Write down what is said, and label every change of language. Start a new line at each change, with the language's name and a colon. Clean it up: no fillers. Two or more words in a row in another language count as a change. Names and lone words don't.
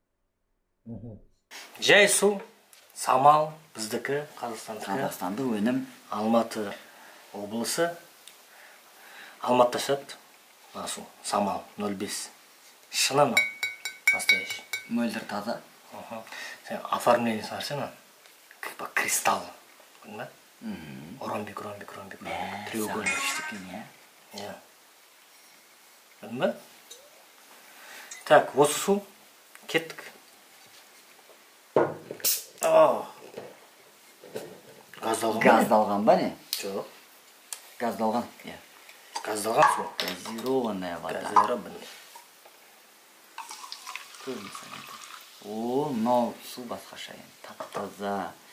Kazakh: Жай су, самал, біздікі, Қазақстандық өнім. Алматы облысы. Алматыда шығады. Су, самал, 0,5. Шыны ма?
Russian: Настоящий.
Kazakh: Мөлдір таза. Сен оформление сарсена?
Russian: Как кристалл. Понимаешь? Ромбик. Треугольник. Я. Понимаешь? Так,
Kazakh: осы су. Кеттік. Газдалған ба не? Жоқ. Газдалған. Газдалған су.
Russian: Газированная вода. Газированная.
Kazakh: О, мынау су басқаша енді. Тап-таза.